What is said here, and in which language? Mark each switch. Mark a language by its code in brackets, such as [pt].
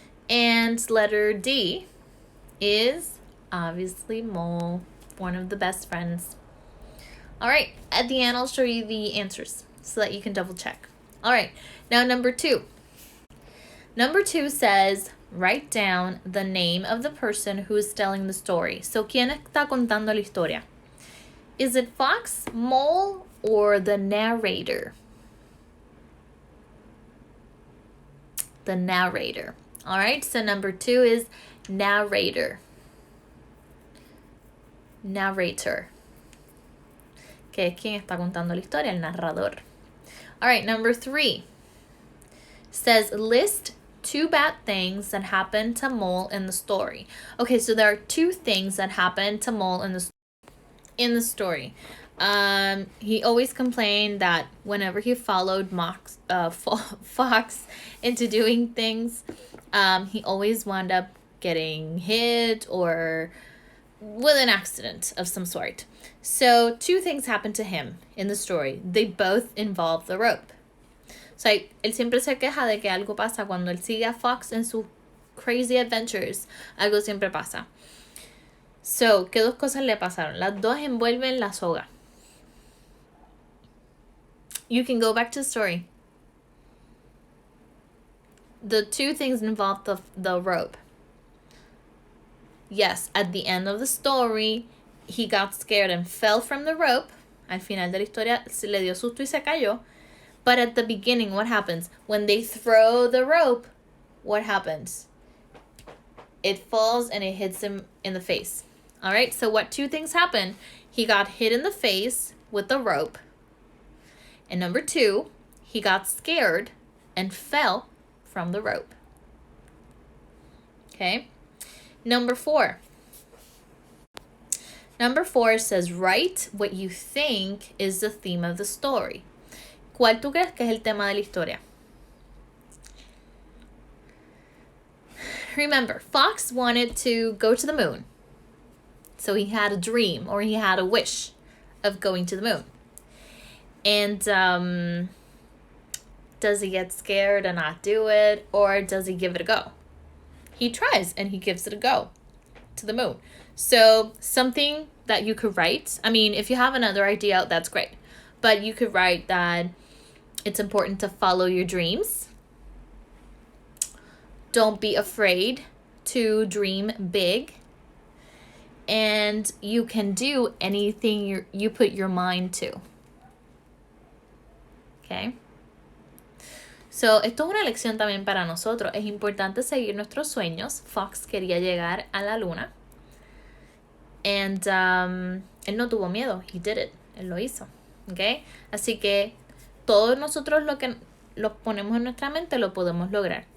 [en] And letter D is obviously mole, one of the best friends. All right, at the end I'll show you the answers so that you can double check. All right, now number 2. Number 2 says, write down the name of the person who is telling the story. [es] So, ¿quién está contando la historia? [en] Is it fox, mole, or the narrator? The narrator. All right, so number 2 is narrator. [es] Narrator. Que es quien está contando la historia, el narrador. [en] All right, number 3 says list 2 bad things that happened to Mole in the story. Okay, so there are 2 things that happened to Mole in the story. He always complained that whenever he followed Fox into doing things, he always wound up getting hit or with an accident of some sort. So 2 things happened to him in the story. They both involve the rope. [es] So él siempre se queja de que algo pasa cuando él sigue a Fox en sus [en] crazy adventures. [es] Algo siempre pasa. So, ¿qué 2 cosas le pasaron? Las 2 envuelven la soga. [en] You can go back to the story. The 2 things involve the rope. Yes, at the end of the story, he got scared and fell from the rope. [es] Al final de la historia se le dio susto y se cayó. [en] But at the beginning, what happens? When they throw the rope, what happens? It falls and it hits him in the face. All right, so what 2 things happened? He got hit in the face with the rope. And number 2, he got scared and fell from the rope. Okay. Number 4. Number 4 says, write what you think is the theme of the story. [es] ¿Cuál tú crees que es el tema de la historia? [en] Remember, Fox wanted to go to the moon. So he had a dream or he had a wish of going to the moon. And does he get scared and not do it, or does he give it a go? He tries and he gives it a go to the moon. So something that you could write, I mean, if you have another idea out, that's great. But you could write that it's important to follow your dreams. Don't be afraid to dream big. And you can do anything you put your mind to. Okay? [es] So, esto es una lección también para nosotros. Es importante seguir nuestros sueños. Fox quería llegar a la luna. And él no tuvo miedo. [en] He did it. [es] Él lo hizo. Okay? Así que todos nosotros lo que lo ponemos en nuestra mente lo podemos lograr.